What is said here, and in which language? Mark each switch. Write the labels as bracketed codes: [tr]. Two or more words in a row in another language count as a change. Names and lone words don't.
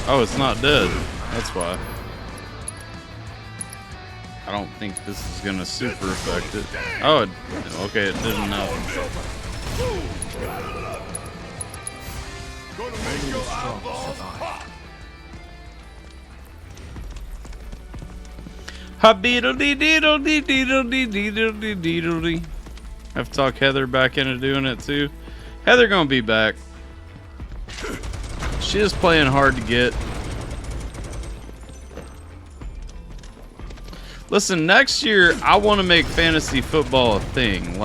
[en] Oh, it's not dead. That's why. I don't think this is gonna super affect it. Oh, okay, it didn't know. Ha-beedle-dee-deedle-dee-deedle-dee-deedle-dee-deedle-dee. Have to talk Heather back into doing it too. Heather gonna be back. She is playing hard to get. Listen, next year I want to make fantasy football a thing.